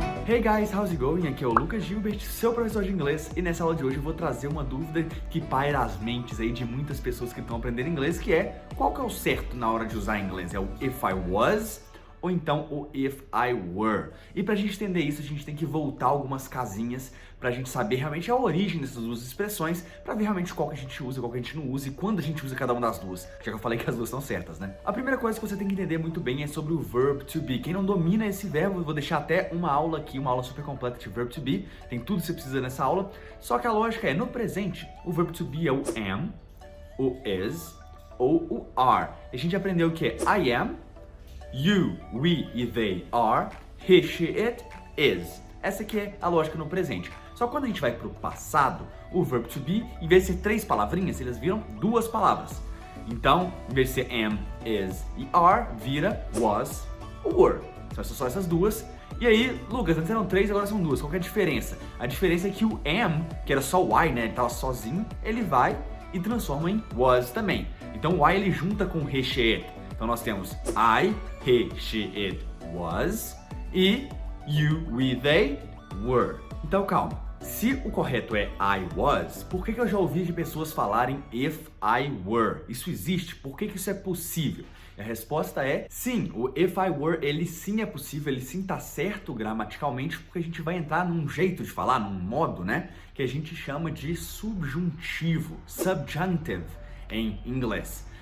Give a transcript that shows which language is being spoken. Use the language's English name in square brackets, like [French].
[English] Hey guys, how's it going? [Portuguese] Aqui é o Lucas Gilbert, seu professor de inglês, e nessa aula de hoje eu vou trazer uma dúvida que paira as mentes aí de muitas pessoas que estão aprendendo inglês, que é qual que é o certo na hora de usar inglês? É o [English] if I was [Portuguese] ou então o [English] if I were? [Portuguese] E pra gente entender isso, a gente tem que voltar algumas casinhas pra gente saber realmente a origem dessas duas expressões, pra ver realmente qual que a gente usa, qual que a gente não usa e quando a gente usa cada uma das duas, já que eu falei que as duas estão certas, né? A primeira coisa que você tem que entender muito bem é sobre o verb to be. Quem não domina esse verbo, eu vou deixar até uma aula aqui, uma aula super completa de verb to be, tem tudo que você precisa nessa aula, só que a lógica é, no presente, o verb to be é o am, o is ou o are. A gente aprendeu que é [English] I am, you, we e they are, he, she, it, is. [Portuguese] Essa aqui é a lógica no presente. Só que quando a gente vai para o passado, o verb to be, em vez de ser 3 palavrinhas, eles viram 2 palavras. Então, em vez de ser am, is e are, vira was ou were. São só essas duas. E aí, Lucas, antes eram 3, agora são 2. Qual que é a diferença? A diferença é que o am, que era só o I, né, ele estava sozinho, ele vai e transforma em was também. Então o I ele junta com he, she, it. Então nós temos [English] I, he, she, it, was [Portuguese] e [English] you, we, they, were. [Portuguese] Então calma. Se o correto é [English] I was, [Portuguese] por que eu já ouvi de pessoas falarem [English] if I were? [Portuguese] Isso existe? Por que isso é possível? E a resposta é sim, o [English] if I were, [Portuguese] ele sim é possível, ele sim tá certo gramaticalmente, porque a gente vai entrar num jeito de falar, num modo, né, que a gente chama de subjuntivo, subjunctive em inglês.